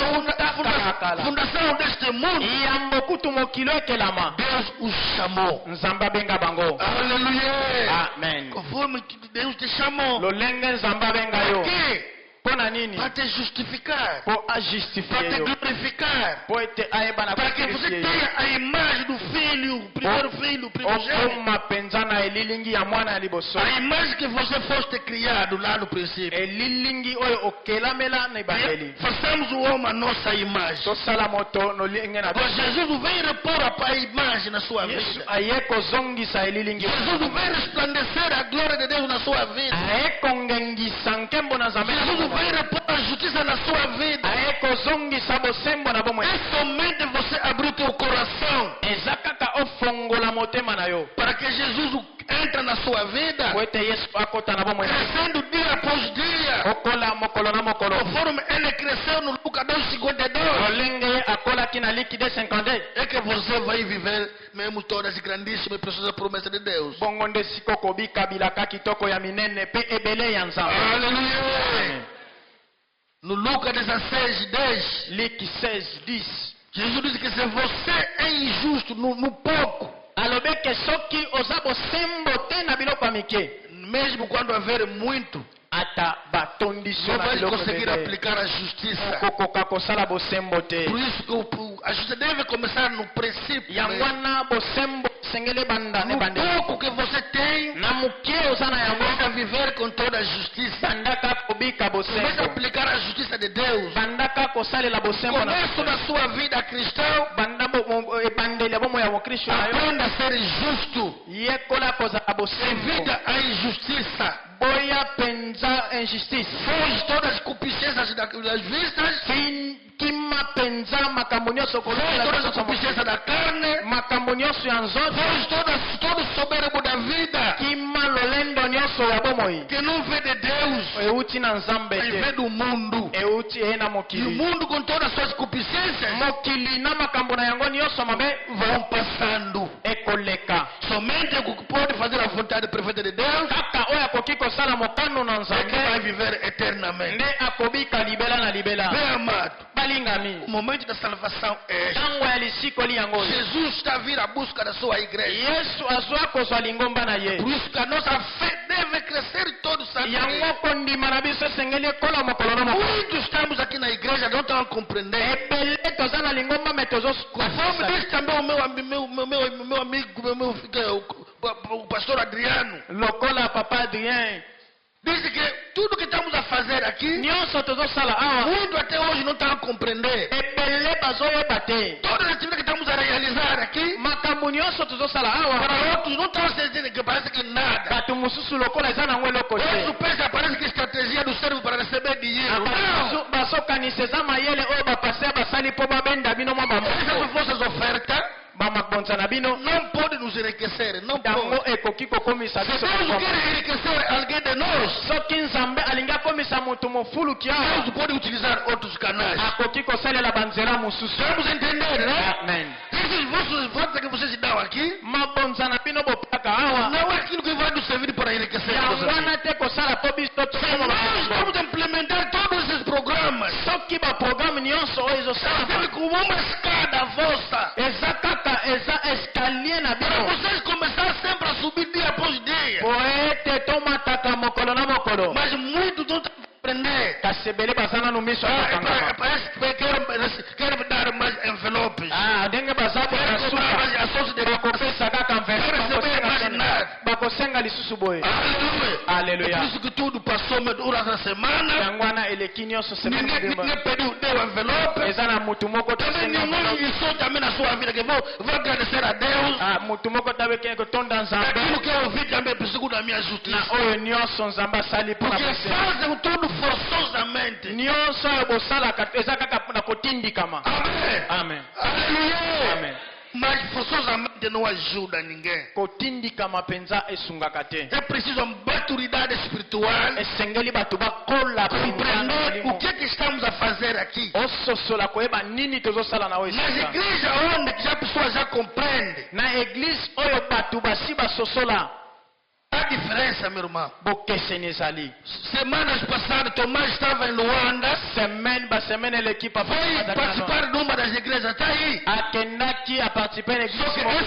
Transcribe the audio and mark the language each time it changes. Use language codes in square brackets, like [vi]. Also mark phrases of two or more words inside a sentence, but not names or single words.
[ln] ayeba kala. [pt] fundação deste mundo, [ln] Yambo kutu mokilo ekelama. [pt] Deus os chamou. [ln] Nzambe abenga bango. [pt] Aleluia. Amen. Conforme que Deus te chamou. [ln] Lolenge Nzambe abenga yo. [pt] Que? [ln] Mpona nini? [pt] Para te justificar. [ln] Po [pt] Para [ln] ajustifie [pt] te [ln] yo. [pt] glorificar. [ln] Po ete ayeba na [pt] Para que você [ln] kukrifie yo. [pt] tenha a imagem do filho, o primeiro filho, o primogênito. [ln] Okoma penza na elilingi ya mwana ya liboso. [pt] A imagem que você foste criado lá no princípio. [ln] Elilingi oyo okelamela na ebandeli. [pt] Façamos o homem a nossa imagem. [ln] Tosala moto nolenge na [pt] Agora [ln] biso. [pt] Jesus vem repor a imagem na sua [ln] Yesu [pt] vida. [ln] aye kozongisa elilingi. [pt] Jesus vem resplandecer a glória de Deus na sua vida. [ln] Aye kongengisa nkembo na Nzambe. [pt] Jesus vem repor a justiça na sua vida. [ln] Aye kozongisa bosembo na bomoi. [pt] É somente você abrir o teu coração [ln] Eza kaka ofongola motema na yo. [pt] para que Jesus entre na sua vida, [ln] Po ete Yesu akota na bomoi. [pt] crescendo dia após dia, [ln] Okola mokolo na mokolo. [pt] conforme ele cresceu no Lucas 2:52. [ln] Lolenge akolaki na liki 250. [pt] É que você vai viver mesmo todas as grandíssimas e preciosas promessas de Deus. [ln] Bongo nde siko kobika bilaka kitoko ya minene pe ebele ya Nzambe. [pt] Aleluia! No Lucas 16:10, [ln] Liki 16:10. [pt] Jesus disse que se você é injusto no pouco, [ln] Alobi ke soki oza bosembo te na biloko ya mike. [pt] mesmo quando haver muito, [ln] Ata batondiso [pt] não [ln] na [pt] vai [ln] biloko [pt] conseguir [ln] ebele. [pt] aplicar a justiça. [ln] Okokoka kosala bosembo te. [pt] Por isso que a justiça deve começar no princípio. [ln] Yango wana bosembo sengele banda ne [pt] No [ln] bande. [pt] pouco que você tem, [ln] Na muke oza na yango. [pt] começa a viver com toda a justiça. [ln] Bandaka kobika [pt] Começa a [ln] bosembo. [pt] aplicar a justiça de Deus. [ln] Bandaka kosalela bosembo na [pt] Começo da sua vida cristã, [ln] banda ebandeli ya bomo ya mokristo na yo. [pt] aprenda a ser justo. [ln] Yekola kozala bosembo. [pt] Evita a injustiça. [ln] Boya penza injustice. [pt] Foge todas as concupiscências das vistas. [ln] Kima penza makambo nyonso [pt] Foge todas as concupiscências da carne. [ln] makambo nyonso ya nzoto. [pt] Foge todo soberbo da vida. [ln] Kima lolendo nyonso nyonso ya bomoi [pt] que não vem de Deus, [ln] euti na nzambe [pt] mas vem [ln] te [pt] do mundo. [ln] euti ena [pt] E o [ln] mokili [pt] mundo, com todas as suas concupiscências, [ln] mokili na makambo na yango nyonso mabe [pt] vão passando. [ln] ekoleka [pt] Somente o que pode fazer a vontade perfeita de Deus [ln] kaka oyo akoki kosala mokano na [pt] é que vai [ln] nzambe [pt] viver eternamente. [ln] nde akobika libela na libela [pt] Bem amado, [ln] balingami [pt] o momento da salvação é este. [ln] ntango ya lisikoli yango oyo [pt] Jesus está a vir à busca da sua igreja. [ln] yesu azwa kozwa lingomba na ye [pt] Por isso que a nossa fé deve crescer todo santo dia. [ln] yango kondima na biso esengeli ekola mokolo na mokolo [pt] Muitos estamos aqui na igreja, não estão a compreender. [ln] ebele toza na lingomba me [pt] Conforme [ln] tozokufa [pt] diz também o meu amigo, o pastor Adriano, [ln] lokola papa adrien [pt] diz que tudo que estamos a fazer aqui, [ln] nyonso tozosala awa [pt] muito até hoje não estão a compreender. [ln] ebele bazoyeba te [pt] Todas as atividades que estamos a realizar aqui, [ln] makambo nyonso tozosala awa [pt] para outros não estão a sentir que parece que nada. [ln] bato mosusu lokola eza nango eloko [pt] Outros [ln] te [pt] pensam, parece que a estratégia do cérebro para receber dinheiro. Não! [ln] bazokanisa eza mayele oyo bapaster basali mpo babenda bino mwa [pt] Essas [ln] bamoko [pt] vossas ofertas [ln] bamabonza na bino [pt] não podem nos enriquecer, não [ln] yango [pt] podem. [ln] ekoki kokomisa [pt] Se [ln] biso [pt] Deus [ln] kokoma. [pt] quer enriquecer alguém de nós, [ln] soki nzambe alingi akomisa moto mofuluki awa [pt] Deus pode utilizar outros canais. [ln] akoki kosalela banzela mosusu [pt] Vamos entender, né? [ln] amen [pt] Esses vossos votos que vocês dão aqui, [ln] mabonza na bino bopaka awa [pt] não é aquilo que vai nos servir para enriquecer. [ln] yango [pt] Nós [ln] wana te kosala mpo biso [pt] vamos implementar todos esses programas. [ln] soki baprograme nyonso oyo ezosala [pt] Sabe, como uma escada vossa. [ln] eza kaka eza escalier na [pt] Para [ln] bino [pt] vocês começar sempre a subir dia após dia. [ln] po ete tomataka mokolo na mokolo [pt] Mas muitos não estão a aprender. [ln] kasi ebele baza nanu miso ya kokangama [pt] Parece que querem dar mais envelopes. [ln] ndenge baza [pt] Querem cobrar [ln] bosuka [pt] mais ações de [ln] bakopesa kaka [pt] receber mais nada. [ln] bakosenga lisusu boye [pt] Aleluia. Aleluia. É por isso que tudo passou durante a semana. [ln] yango wana eleki nyonso semene [pt] Ninguém [ln] mobimba [pt] pediu, deu envelope. [ln] eza na mutu moko [pt] Também [ln] tosenga [pt] ninguém isso também na sua vida. Que vou agradecer a Deus. [ln] mutu moko tabekee kotonda nzambe [pt] Aquilo que eu ouvi também segundo a minha [ln] na [pt] justiça. [ln] oyo nyonso nzambe asali mpona [pt] Porque [ln] kosenga [pt] fazem tudo forçosamente. [ln] nyonso oyo bosalaka eza kaka na kotindikama [pt] Amém. [ln] amen [pt] Aleluia. [ln] amen [pt] Mas forçosamente não ajuda ninguém. [ln] kotindikama mpenza esungaka te [pt] É preciso uma maturidade espiritual. [ln] esengeli bato bakola [pt] Compreender o que estamos a fazer aqui. [ln] ososola koyeba nini tozosala na oyo [pt] Nas [ln] esika [pt] igrejas onde que já a pessoa já compreende. [ln] na eglize oyo bato basi basosola [pt] Há diferença, meu irmão. [ln] bokeseni ezali [pt] Semanas passadas, Tomás estava em Luanda. [ln] basemene eleki papa [pt] Foi participar de uma das igrejas. Está aí. [ln] akendaki aparticipe na [pt] Só que [ln] eglize